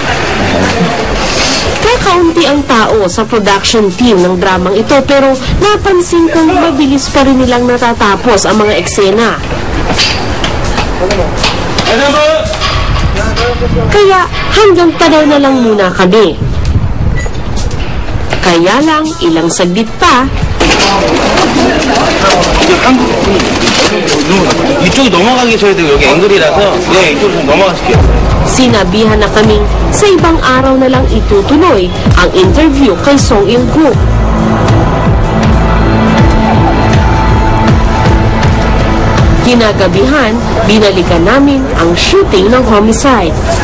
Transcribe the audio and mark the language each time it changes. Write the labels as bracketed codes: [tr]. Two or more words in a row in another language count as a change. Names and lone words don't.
[tl] Kakaunti ang tao sa production team ng dramang ito pero napansin kong mabilis pa rin nilang natatapos ang mga eksena. Kaya hanggang tanaw na lang muna kami. Kaya lang ilang saglit pa. [ko] 이쪽이 넘어가기 전에도 여기 앵글이라서 네, 이쪽으로 좀 넘어가실게요. [tl] Sinabihan na kaming sa ibang araw na lang itutuloy ang interview kay Song Il-guk. Kinagabihan, binalikan namin ang shooting ng Homicide.